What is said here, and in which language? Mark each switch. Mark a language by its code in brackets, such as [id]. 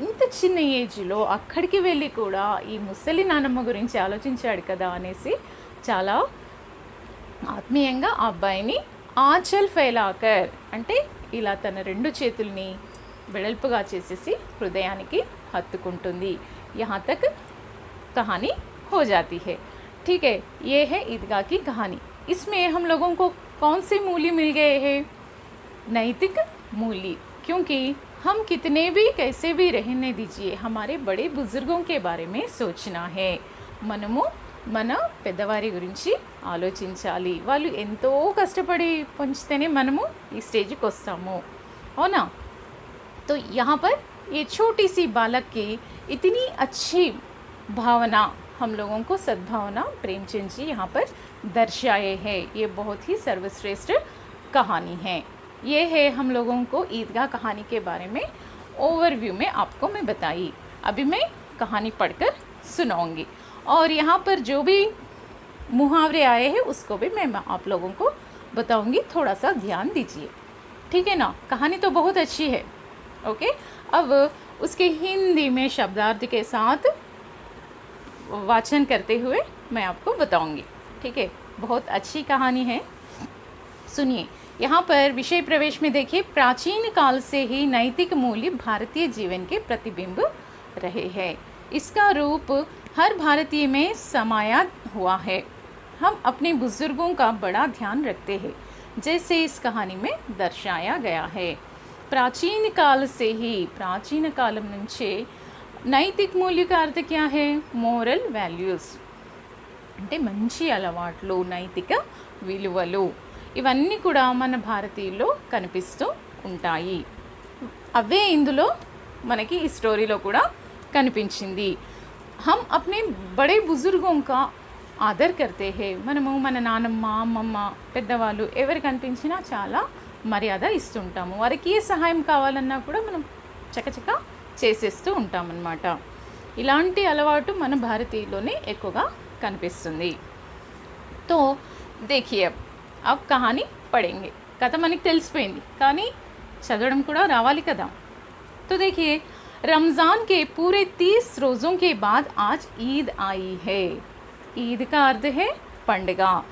[te] ఇంత చిన్న ఏజ్లో అక్కడికి వెళ్ళి కూడా ఈ ముసలి నానమ్మ గురించి ఆలోచించాడు కదా అనేసి చాలా ఆత్మీయంగా ఆ అబ్బాయిని [hi] ఆచల్ ఫైలాకర్, [te] అంటే ఇలా తన రెండు చేతుల్ని వెడల్పుగా చేసేసి హృదయానికి హత్తుకుంటుంది. [hi] యహా తక్ कहानी हो जाती है. ठीक है, ये है ईदगाह की कहानी. इसमें हम लोगों को कौन से मूल्य मिल गए हैं, नैतिक मूल्य. क्योंकि हम कितने भी कैसे भी रहने दीजिए, हमारे बड़े बुजुर्गों के बारे में सोचना है. [te] మనము మన పెద్దవారి గురించి ఆలోచించాలి, వాళ్ళు ఎంతో కష్టపడి పెంచితేనే మనము ఈ స్టేజ్కి వస్తాము, అవునా. [hi] तो यहाँ पर ये छोटी सी बालक की इतनी अच्छी भावना, हम लोगों को सद्भावना प्रेमचंद जी यहाँ पर दर्शाए हैं. ये बहुत ही सर्वश्रेष्ठ कहानी है. ये है हम लोगों को ईदगाह कहानी के बारे में ओवरव्यू में आपको मैं बताई. अभी मैं कहानी पढ़कर सुनाऊंगी और यहाँ पर जो भी मुहावरे आए हैं उसको भी मैं आप लोगों को बताऊंगी. थोड़ा सा ध्यान दीजिए, ठीक है ना. कहानी तो बहुत अच्छी है. ओके, अब उसके हिंदी में शब्दार्थ के साथ वाचन करते हुए मैं आपको बताऊंगी, ठीक है. बहुत अच्छी कहानी है, सुनिए. यहाँ पर विषय प्रवेश में देखिए, प्राचीन काल से ही नैतिक मूल्य भारतीय जीवन के प्रतिबिंब रहे हैं. इसका रूप हर भारतीय में समाया हुआ है. हम अपने बुजुर्गों का बड़ा ध्यान रखते हैं, जैसे इस कहानी में दर्शाया गया है. प्राचीन काल से ही, [te] प्राचीन कालम నుంచే నైతిక మూల్య [hi] का अर्थ क्या है, [te] మోరల్ వాల్యూస్, అంటే మంచి అలవాట్లు, నైతిక విలువలు, ఇవన్నీ కూడా మన భారతీయుల్లో కనిపిస్తూ ఉంటాయి. అవే ఇందులో మనకి ఈ స్టోరీలో కూడా కనిపించింది. [hi] हम अपने बड़े बुजुर्गों का ఆదర్ करते हैं. [te] మనము మన నానమ్మ, అమ్మమ్మ, పెద్దవాళ్ళు ఎవరు కనిపించినా చాలా మర్యాద ఇస్తుంటాము. వారికి ఏ సహాయం కావాలన్నా కూడా మనం చకచక చేసేస్తూ ఉంటామన్నమాట. ఇలాంటి అలవాటు మన భారతీయుల్లోనే ఎక్కువగా కనిపిస్తుంది. [hi] तो देखिए अब कहानी पढ़ेंगे. [te] కథ మనకి తెలిసిపోయింది కానీ చదవడం కూడా రావాలి కదా. [hi] तो देखिए, रमज़ान के पूरे 30 रोज़ों के बाद आज ईद आई है. ईद का अर्थ है పండుగ.